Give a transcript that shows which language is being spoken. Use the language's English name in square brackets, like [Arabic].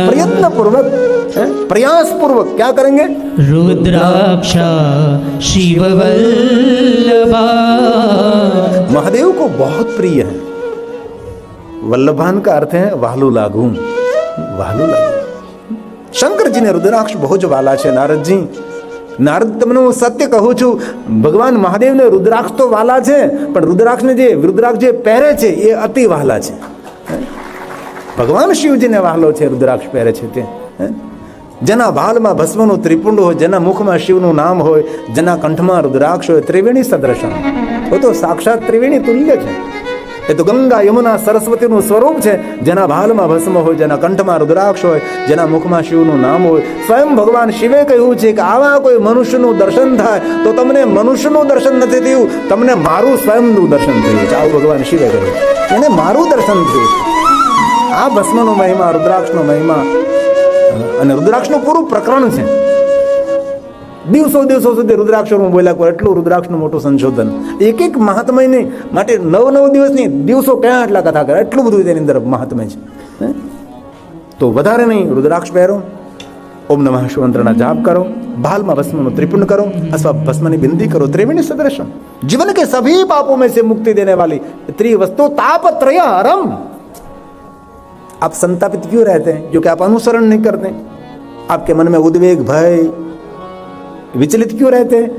[Hindi] प्रयत्न पूर्वक, प्रयास पूर्वक क्या करेंगे? रुद्राक्षा शिववल्लभा। महादेव को बहुत प्रिय है। वल्लभान का अर्थ है वालू लागू, वालू लागू। शंकर जी ने रुद्राक्ष बहुत वाला है। [Gujarati] नारद जी, नारद તમને હું સત્ય કહું છું, ભગવાન મહાદેવને રુદ્રાક્ષ તો વાલા છે, પણ રુદ્રાક્ષને જે રુદ્રાક્ષ જે પહેરે છે એ અતિ વાલા છે। ભગવાન શિવજીને વાલો છે રુદ્રાક્ષ પહેરે છે તે। જેના ભાલમાં ભસ્મનું ત્રિપુંડ હોય, જેના મુખમાં શિવનું નામ હોય, જેના કંઠમાં રુદ્રાક્ષ હોય, ત્રિવેણી સદૃશમ, [Hindi] वो तो साक्षात त्रिवेणी तुल्य है। ये तो [Gujarati] गंगा यमुना सरस्वती નું સ્વરૂપ છે। જેના ભાલમાં ભસ્મ હોય, જેના કંઠમાં રુદ્રાક્ષ હોય, જેના મુખમાં શિવનું નામ હોય। સ્વયં ભગવાન શિવે કહ્યું છે કે આવા કોઈ મનુષ્યનું દર્શન થાય તો તમને મનુષ્યનું દર્શન નથી થયું, તમને મારું સ્વયંનું દર્શન થયું છે। આવું ભગવાન શિવે કહ્યું, એને મારું દર્શન થયું। આ ભસ્મનો મહિમા, રુદ્રાક્ષનો મહિમા, અને રુદ્રાક્ષનું પૂરું પ્રકરણ છે। દિવસો દિવસો સુધી રુદ્રાક્ષરમાં બોલ્યા કરો, એટલું રુદ્રાક્ષનું મોટું સંશોધન. એક એક મહાત્મયને માટે 9 દિવસ નહીં, દિવસો ક્યાં એટલા કથા કરે, એટલું બધું તેની અંદર મહાત્મય છે. તો વધારે નહીં, રુદ્રાક્ષ પહેરો, ઓમ નમઃ શિવાય મંત્રના જાપ કરો, [Hindi] भाल में भस्म में त्रिपुंड करो अथवा भस्म की बिंदी करो. त्रिवेणी सदृशम, जीवन के सभी पापों में से मुक्ति देने वाली त्रिवस्तु तापत्रयहरम. आप संतापित क्यों रहते हैं? क्योंकि आप अनुसरण नहीं करते. आपके मन में उद्वेग, भय, विचलित क्यों रहते हैं?